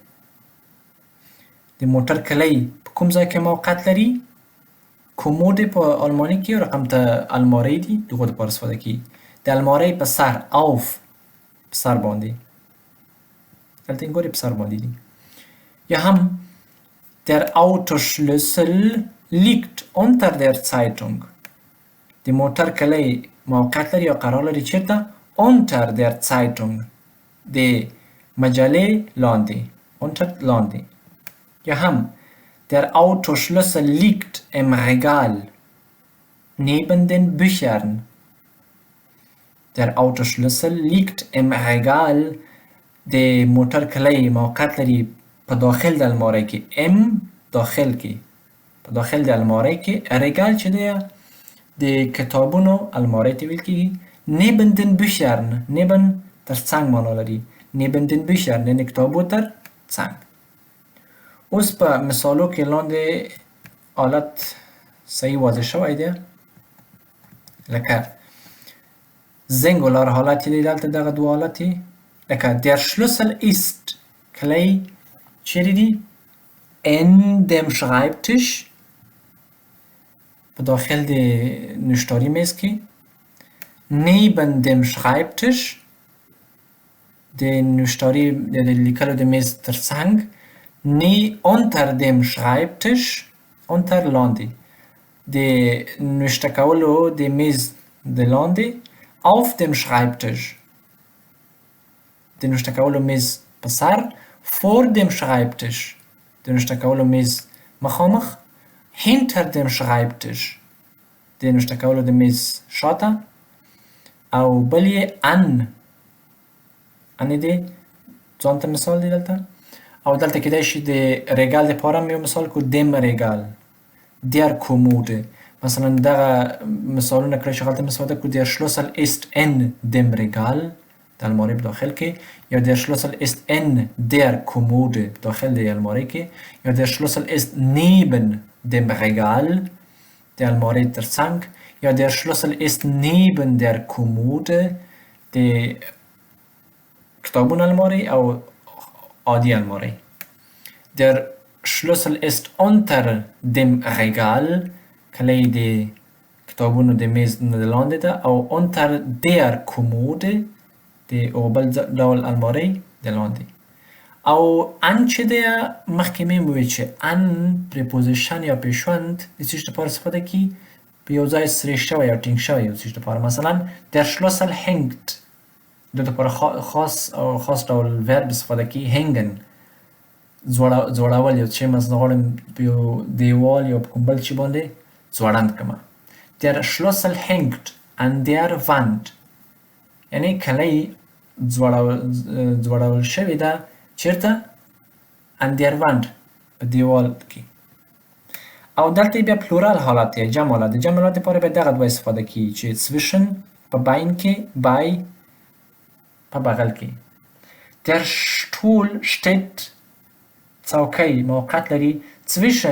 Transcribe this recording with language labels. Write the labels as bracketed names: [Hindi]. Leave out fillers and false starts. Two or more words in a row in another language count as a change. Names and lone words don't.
[Pashto] د موټر کلی په کوم ځای کې موقعیت لري کوموده په آلماني کې رقم ته الماری دي دغه دپاره استفاده کیږي د الماری په سر auf په سر باندې دلته ګورئ په سر باندې دي یا هم [German] Der Autoschlüssel liegt unter der Zeitung. [Pashto] د موټر کلی موقعیت لري یا قرار لري چیرته [German] unter der Zeitung [Pashto] د مجلې لاندې unter لاندې یا هم [German] Der Autoschlüssel liegt im Regal neben den Büchern. Der Autoschlüssel liegt im Regal [Pashto] د موټر کلی موقعیت لري په داخل د الماری کې ام داخل کې په داخل د الماری کې ریګال چې دی د کتابونو الماری ته ویل کېږي [German] neben den Büchern [Pashto] neben تر څنګ معنا لري [German] neben den Büchern [Pashto] د کتابو تر څنګ اوس په مثالو کې لاندې حالت صحیح واضح شوی دی لکه زنګولار حالت دی دلته دغه دوه حالت لکه [German] der Schlüssel ist [Pashto] کلی چیرې دي [German] in dem Schreibtisch [Pashto] په داخل د نوشتاري میز کې [German] neben dem Schreibtisch [Pashto] د نوشتاري د لیکلو د میز تر څنګ [German] unter dem Schreibtisch [Pashto] unter لاندې د نوشته کولو د میز د لاندې [German] auf dem Schreibtisch [Pashto] د نوشته کولو میز په سر [German] vor dem Schreibtisch [Pashto] د نوشته کولو میز مخامخ [German] hinter dem Schreibtisch [Pashto] د نوشته کولو د میز شاته او بل یې ان دی ځان ته مثال دی دلته او دلته کېدای شي د ریګال دپاره هم یو مثال کړو [German] dem Regal der Kommode [Pashto] مثلا دغه مثالونه کړی چې هلته استفاده کړو [German] der Schlüssel ist in dem Regal [Pashto] د الماری په داخل کې یا [German] der Schlüssel ist in der Kommode [Pashto] داخل د الماری کې یا [German] der Schlüssel ist neben dem Regal [Pashto] د الماری تر څنګ یا [German] der Schlüssel ist neben der Kommode [Pashto] د کتابونو الماری او عادي الماری [German] der Schlüssel ist unter dem Regal [Pashto] کلی د کتابونو د میز نه لاندې ده او [German] unter der Kommode [Pashto] د او بل ډول الماری د لاندې او ان چې دی مخکې مې وویل چې ان پریپوزیشن یا پیشوند د څه شي لپاره استفاده کیږي په یو ځای سری شوی یا ټینګ شوی یو څه لپاره مثلا [German] der Schlüssel hängt [Pashto] د لپاره خاص ډول ورب استفاده کیږي hängen ځوړول یو چې مثلا غواړم په یو دیوال یا په کوم بل شي باندې ځوړند کړم [German] der Schlüssel hängt an der Wand [Pashto] یعنی کلی ځوړول شوې ده چیرته [German] an der Wand [Pashto] په دیوال کې او دلته بیا پلورال حالت دی جمع حالت د جمع حالت لپاره بیا دغه دوه استفاده کیږي چې zwischen په بین کې bei په بغل کې [German] der Stuhl steht [Pashto] څوکۍ موقعیت لري zwischen